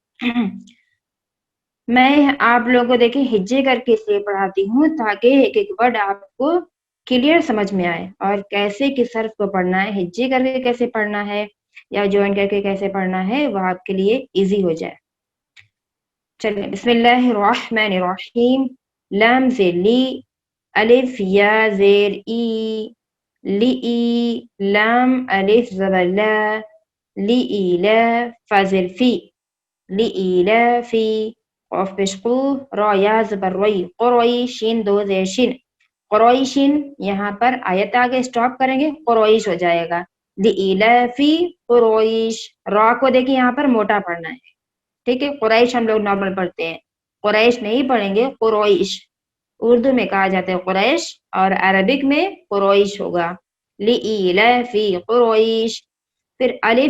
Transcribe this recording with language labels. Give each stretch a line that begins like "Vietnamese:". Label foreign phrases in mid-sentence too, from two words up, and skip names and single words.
Urdu: میں آپ لوگوں کو دیکھیں ہجے کر کے اس لیے پڑھاتی ہوں تاکہ ایک ایک ورڈ آپ کو کلیئر سمجھ میں آئے، اور کیسے کس حرف کو پڑھنا ہے، ہجے کر کے کیسے پڑھنا ہے یا جوائن کر کے کیسے پڑھنا ہے، وہ آپ کے لیے ایزی ہو جائے.
Arabic: چلیں بسم اللہ الرحمن الرحیم.
Urdu: لام سے لی، الف یا زیر ای، لی ای، لام الف زبر لا، لی ای لا، فازر فی، لی ای لا فی، قاف پیش قو را یا زبر روی قروی شین دو زیر شین قریشین یہاں پر آیت آگے اسٹاپ کریں گے قریش ہو جائے گا
Arabic: لإیلافی قریش
Urdu: را کو دیکھیں یہاں پر موٹا پڑھنا ہے ٹھیک ہے قریش ہم لوگ نارمل پڑھتے ہیں قریش نہیں پڑھیں گے قریش اردو میں کہا جاتا ہے قریش اور عربک میں قریش ہوگا
Arabic: لإیلافی قریش
Urdu: پھر الف